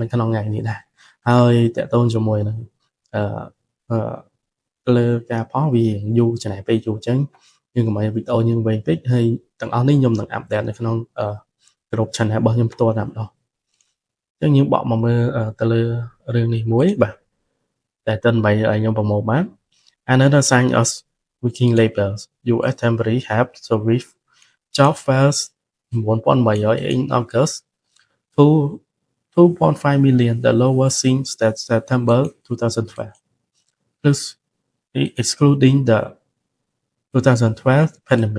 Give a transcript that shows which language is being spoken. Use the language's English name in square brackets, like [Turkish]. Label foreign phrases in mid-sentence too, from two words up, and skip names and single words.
[Khmer] ក្នុងថ្ងៃនេះដែរហើយតកតូនជាមួយនឹងអឺលើការផុសវាយូរចំណាយពេលយូរចឹងយើង កុំឲ្យវីដេអូយើងវែងពេកហើយទាំងអស់នេះខ្ញុំនឹងអាប់ដេតនៅក្នុងក្រុម channel របស់ ខ្ញុំផ្ទាល់តែម្ដងចឹងយើងបកមកមើលទៅលើរឿងនេះមួយបាទតែទិនបីឲ្យខ្ញុំប្រមូលបាន [English] Another sign of weakening labor US temporary help service job fairs 9,800 in August to 2.5 million, the lowest since September 2012, plus excluding the 2012 pandemic.